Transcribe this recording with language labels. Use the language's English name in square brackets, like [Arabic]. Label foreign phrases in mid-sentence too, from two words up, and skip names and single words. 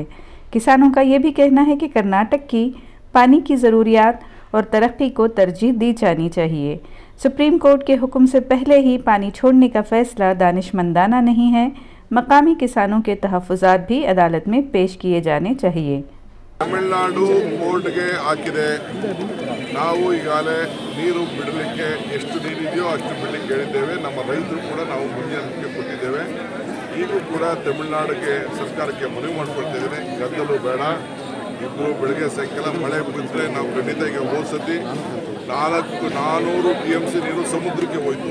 [Urdu] کسانوں کا یہ بھی کہنا ہے کہ کرناٹک کی پانی کی ضروریات اور ترقی کو ترجیح دی جانی چاہیے. سپریم کورٹ کے حکم سے پہلے ہی پانی چھوڑنے کا فیصلہ دانشمندانہ نہیں ہے. مقامی کسانوں کے تحفظات بھی عدالت میں پیش کیے جانے چاہیے. [Kannada] तमिलनाडु कोर्ट्ಗೆ ಹಾಕಿದೆ। ನಾವು ಈಗಾಗಲೇ ನೀರು ಬಿಡಲಿಕ್ಕೆ ಎಷ್ಟು ನೀರಿದೆಯೋ ಅಷ್ಟು ಬಿಡಲಿಕ್ಕೆ ಹೇಳಿದ್ದೇವೆ। ನಮ್ಮ ರೈತರು ಕೂಡ ನಾವು ಮುಂಜಾನೆ ಕೊಟ್ಟಿದ್ದೇವೆ। ಈಗೂ ಕೂಡ ತಮಿಳುನಾಡಿಗೆ ಸರ್ಕಾರಕ್ಕೆ ಮನವಿ ಮಾಡಿಕೊಳ್ತಿದ್ದೇನೆ, ಗದ್ದಲು ಬೇಡ, ಇಬ್ಬರು ಬೆಳಗ್ಗೆ ಸಾಯಂಕಾಲ ಮಳೆ ಬಿದ್ದರೆ ನಾವು ಖಂಡಿತ ಈಗ ಹೋದ್ಸತಿ 400 TMC ನೀರು ಸಮುದ್ರಕ್ಕೆ ಹೋಯಿತು।